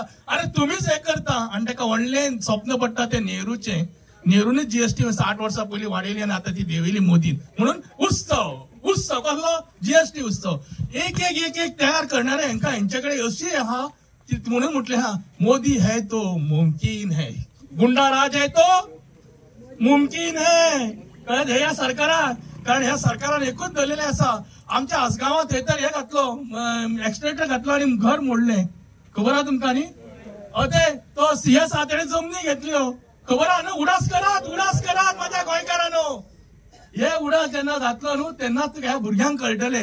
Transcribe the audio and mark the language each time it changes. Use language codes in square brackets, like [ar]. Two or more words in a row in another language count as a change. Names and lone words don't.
[kok] अरे तुम्हीच हे करता आणि ताका व्हडलें स्वप्न पडटा ते नेहरूनच जीएसटी 60 वर्सां पयलीं वाडयली आणि आता ती देंवयली मोदीन. म्हणून उत्सव कसलो जीएसटी उत्सव एक तयार करणारे हेंकां हेंच्याकडे अशी आहा म्हणून म्हटले हा [hi] मोदी है तो मुमकिन है, गुंडा राज है तो मुमकिन है. [kok] कळत ह्या सरकाराक, कारण ह्या सरकारान एकूच धरलेले आसा. आमच्या आसगांवात थंय तर हे घातलो एक्सट्रेटर घातलो आणि घर मोडले. खबर आहा तुमकां न्ही? अते तो सीएस आहा तेणे जमनी घेतल्यो. खबर आहा न्हू? उडास करात माझ्या गोंयकारांनो. हे उडास जेन्ना जातलो न्हू तेन्नाच ह्या भुरग्यांक कळटले.